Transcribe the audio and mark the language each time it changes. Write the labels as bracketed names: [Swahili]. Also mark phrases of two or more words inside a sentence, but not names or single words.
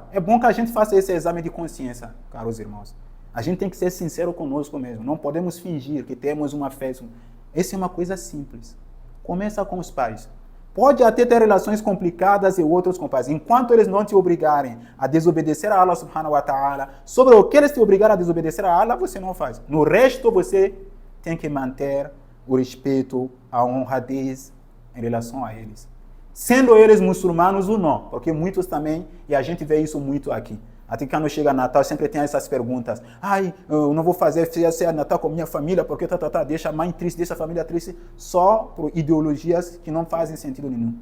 [Portuguese] É bom que a gente faça esse exame de consciência, caros irmãos. A gente tem que ser sincero conosco mesmo. Não podemos fingir que temos uma fé. Essa é uma coisa simples. Começa com os pais. Pode até ter relações complicadas e outros com pais. Enquanto eles não te obrigarem a desobedecer a [Arabic] الله سبحانه وتعالى, [Portuguese] sobre o que eles te obrigarem a desobedecer a Allah, você não faz. No resto, você tem que manter o respeito, a honradez em relação a eles. Sendo eles muçulmanos ou não, porque muitos também, e a gente vê isso muito aqui. Até que quando chega Natal, sempre tem essas perguntas. Eu não vou fazer Natal com minha família, porque deixa a mãe triste, deixa a família triste, só por ideologias que não fazem sentido nenhum.